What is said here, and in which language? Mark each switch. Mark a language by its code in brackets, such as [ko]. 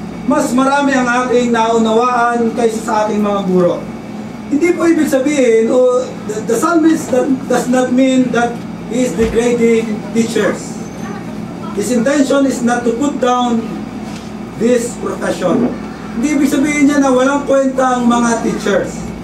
[tl] Mas marami ang aking naunawaan kaysa sa aking mga guro. Hindi po ibig sabihin, [en] the psalmist does not mean that he is degrading teachers. His intention is not to put down this profession. [tl] Hindi ibig sabihin niya na walang kwenta ang mga teachers.